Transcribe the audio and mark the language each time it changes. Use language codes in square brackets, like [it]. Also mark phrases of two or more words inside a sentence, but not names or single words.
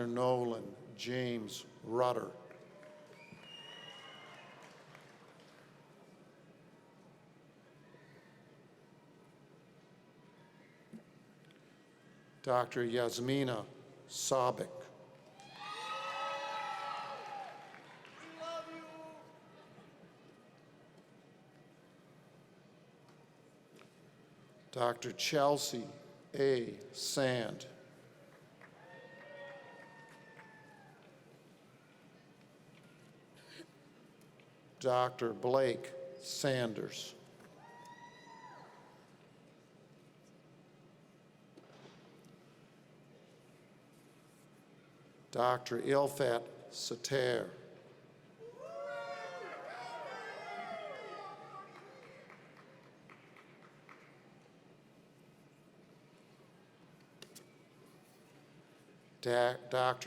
[en] Nolan James Rutter. Dr. Yasmina Sabik. Dr. Chelsea A. Sand. Dr. Blake Sanders. Dr. Ilfat Sater. Dr.